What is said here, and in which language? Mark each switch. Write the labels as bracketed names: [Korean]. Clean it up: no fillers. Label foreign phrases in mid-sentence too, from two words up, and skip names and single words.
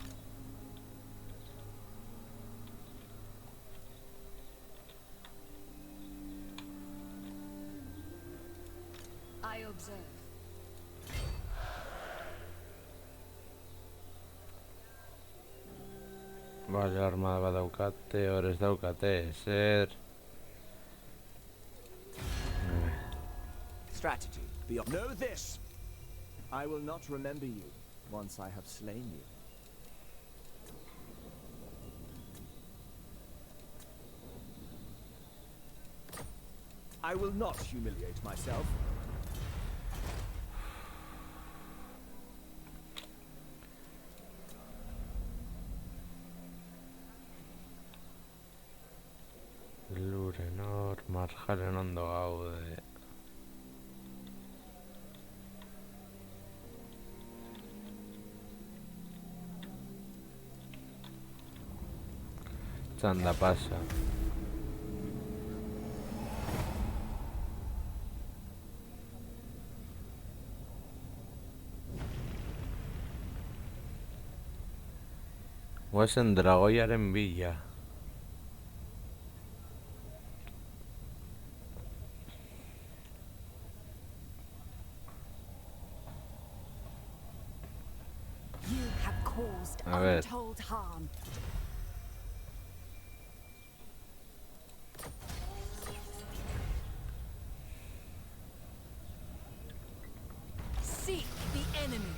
[English] I observe. [Basque] Bale, armada bat daukate, hor ez daukate, zer. [English] Strategy. Know this. I will not remember you once I have slain you. I will not humiliate myself. [Basque] Luren hor, marjaren ondo gaude. Txanda pasa. Goazen dragoiaren bila. [English] You have caused [Spanish] A ver. [English] untold harm. Seek the enemy.